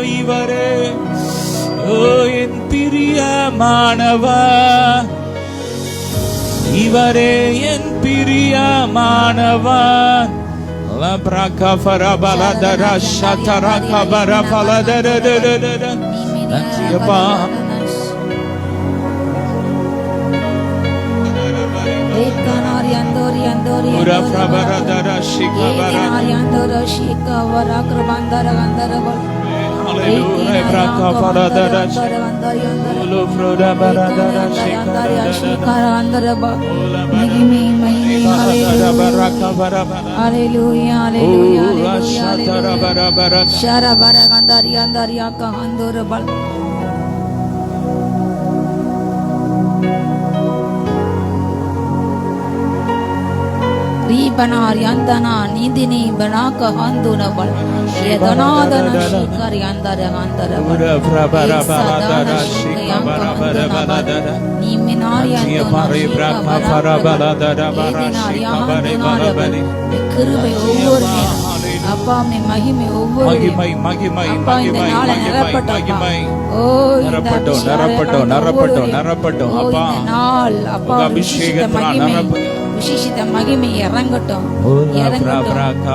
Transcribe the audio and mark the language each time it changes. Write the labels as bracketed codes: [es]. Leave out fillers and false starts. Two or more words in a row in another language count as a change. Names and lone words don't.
[ta] இவரே ஓ என் பிரியமானவர், இவரே என் பிரியமானவர். லப்ரகா ஃபரபலதரா ஷதரகா பரபலதரதரதர. நன்றியப்பா. Ura frabaradara shikabara. Hallelujah. Braka faradara. Ulu frabaradara shikabara. Hallelujah. Hallelujah. Sharabara gandari andari akahandora bal. Ribanar yandana nidini banaka handuna bal. Yedanadana shikari andara andara bal. Frabara baladara shikabara baladara. Niminari andana braka farabaladara barashikabare balabali. கிருபை ஒவ்வொரு நேரம் அப்பா உம்மை மகிமை ஒவ்வொரு மகிமை மகிமை மகிமை மகிமை. ஓ நிரப்பட்டோம் நிரப்பட்டோம் நிரப்பட்டோம் நிரப்பட்டோம் அப்பா. நாள் அப்பா அபிஷேகத்தினால் நிரப்ப விசேஷித்த மகிமை இறங்கட்டும் இறங்கட்டும்.